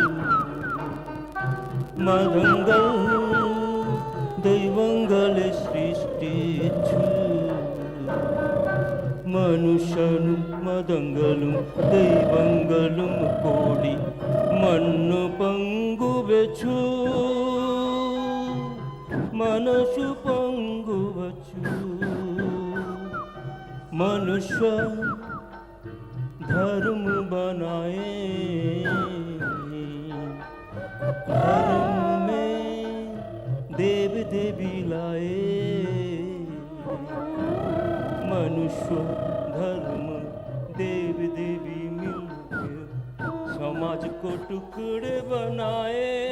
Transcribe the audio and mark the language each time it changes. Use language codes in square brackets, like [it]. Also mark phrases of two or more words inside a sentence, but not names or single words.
[ml] മതങ്ങൾ ദൈവങ്ങളെ സൃഷ്ടിച്ചു മനുഷ്യനും മതങ്ങളും ദൈവങ്ങളും കൂടി മണ്ണു പങ്കുവച്ചു മനസ്സു പങ്കുവച്ചു मनुष्य [hi] धर्म बनाए धर्म में देव देवी लाए मनुष्य धर्म देव देवी मिलकर समाज को टुकड़े बनाए